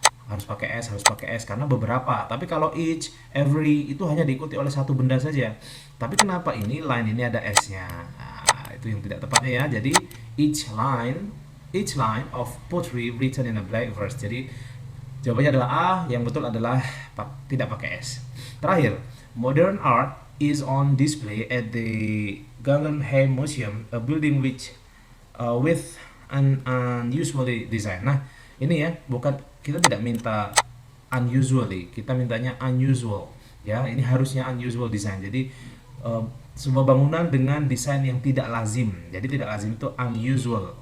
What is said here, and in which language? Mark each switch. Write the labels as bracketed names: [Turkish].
[Indonesian] Harus pakai s karena beberapa. Tapi kalau each, every itu hanya diikuti oleh satu benda saja. Tapi kenapa ini line ini ada s-nya? Nah, itu yang tidak tepatnya, ya. Jadi [English] each line of poetry written in a black verse. [Indonesian] Jadi jawabannya adalah A, yang betul adalah tidak pakai s. Terakhir, [English] Modern art is on display at the Guggenheim Museum, a building which with an unusually design. [Indonesian] Nah, ini ya, bukan, kita tidak minta unusually, kita mintanya unusual. Ya, ini harusnya unusual design. Jadi sebuah bangunan dengan desain yang tidak lazim. Jadi tidak lazim itu unusual.